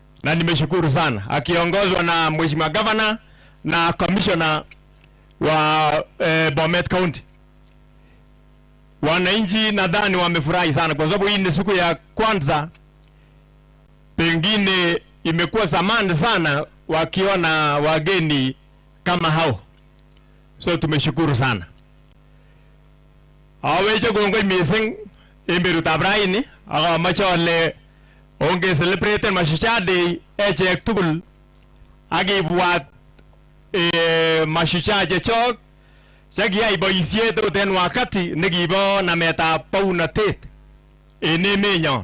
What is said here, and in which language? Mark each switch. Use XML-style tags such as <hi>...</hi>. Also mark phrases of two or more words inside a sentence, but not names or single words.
<sw>na nimeshukuru sana, akiongozwa na Mheshimiwa Governor na Commissioner wa Bomet County. Wananchi nadhani wamefurahi sana kwa sababu hii ni siku ya kwanza, pengine imekuwa zamani sana wakiona wageni kama hao. So tumeshukuru sana.</sw> <kln>Aweche kongoi mising emberut ab raini akamache ale onge celebrate Mashujaa Day echek tugul akibwat Mashujaa chechok chekiyai boisiet okot en wakati nekibo nametab bounatet en emenyon.</kln>